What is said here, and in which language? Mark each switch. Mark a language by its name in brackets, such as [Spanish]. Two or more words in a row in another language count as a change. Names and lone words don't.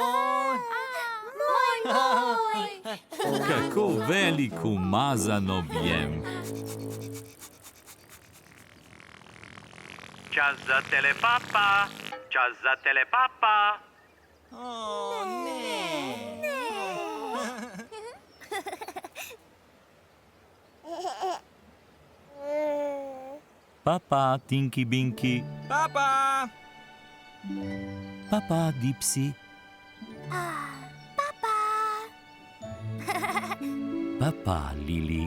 [Slovenian] Kako velik umazan objem. Čas za telepapa, čas za telepapa. Ne. Papa, Tinky Binky, Papa. papa, Dipsy, papa, Lili,